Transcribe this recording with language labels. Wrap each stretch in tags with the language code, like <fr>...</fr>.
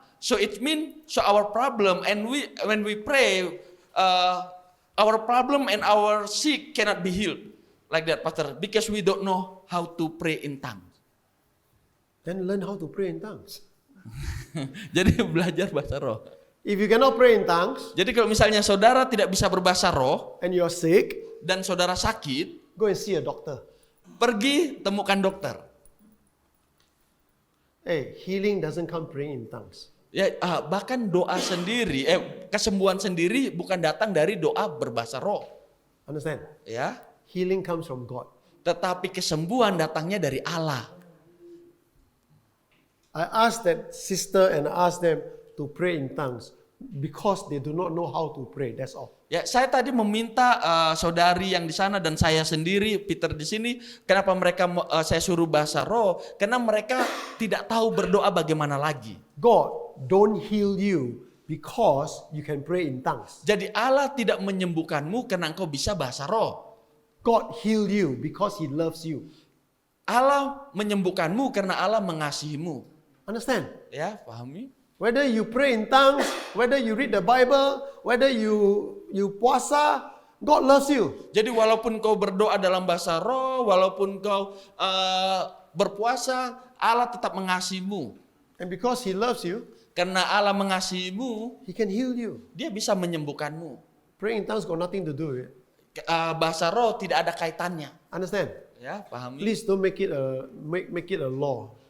<en>So it means our problem and when we pray, our problem and our sick cannot be healed like that, Pastor, because we don't know how to pray in tongues. Then learn how to pray in tongues.</en> <id>Jadi belajar bahasa roh.</id> <en>If you cannot pray in tongues</en> <id>Jadi kalau misalnya saudara tidak bisa berbahasa roh</id> <en>and you're sick,</en> <id>dan saudara sakit,</id> <en>go and see a doctor.</en> <id>pergi temukan dokter.</id> <en>Hey, healing doesn't come praying in tongues.</en> <id>Ya, bahkan doa sendiri, kesembuhan sendiri bukan datang dari doa berbahasa roh.</id> <en>Understand?</en> <id>Ya,</id> <en>Healing comes from God.</en> <id>tetapi kesembuhan datangnya dari Allah.</id> <en>I asked that sister and I asked them to pray in tongues because they do not know how to pray. That's all.</en> <id>Ya, saya tadi meminta saudari yang di sana dan saya sendiri, Peter di sini, kenapa mereka saya suruh bahasa roh? Karena mereka tidak tahu berdoa bagaimana lagi.</id> <en>God don't heal you because you can pray in tongues.</en> <id>Jadi Allah tidak menyembuhkanmu karena engkau bisa bahasa roh.</id> <en>God heal you because He loves you.</en> <id>Allah menyembuhkanmu karena Allah mengasihimu.</id> <en>Understand?</en> <id>Ya, pahami?</id> <en>Whether you pray in tongues, whether you read the Bible, whether you puasa, God loves you.</en> <id>Jadi walaupun kau berdoa dalam bahasa roh, walaupun kau berpuasa, Allah tetap mengasihimu.</id> <en>And because He loves you,</en> <id>Karena Allah mengasihimu,</id> <en>He can heal you.</en> <id>Dia bisa menyembuhkanmu.</id> <en>Praying in tongues got nothing to do with it.</en> <id>Bahasa roh tidak ada kaitannya.</id> <en>Understand?</en> <id>Ya, pahami.</id> <en>Please don't make it a law.</en>